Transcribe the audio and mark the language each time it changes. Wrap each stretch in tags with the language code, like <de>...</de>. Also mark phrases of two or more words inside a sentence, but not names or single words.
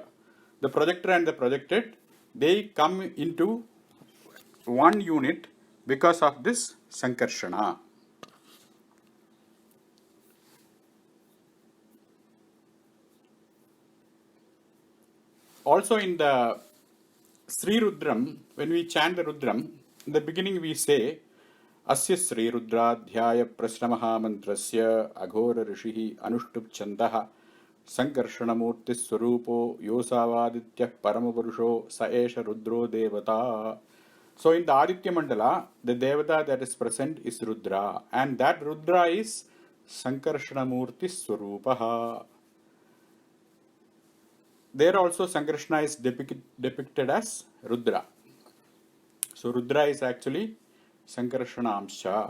<en>The projector and the projected, they come into one unit because of this Sankarshana. Also in the Sri Rudram, when we chant the Rudram, in the beginning we say,</en> <sa>Asya Sri Rudradhyaya Prasnamaha Mantrasya Aghora Rishihi Anushtup Chandaha Sankarshanamurti Swarupo Yosavaditya Paramapurusho Saesha Rudro Devata.</sa> <en>So in the Aditya Mandala, the Devata that is present is Rudra, and that Rudra is</en> <sa>Sankarshanamurti Swarupaha.</sa> <en>There also Sankarshana is depicted as Rudra. So Rudra is actually Sankarshana Amsha.</en>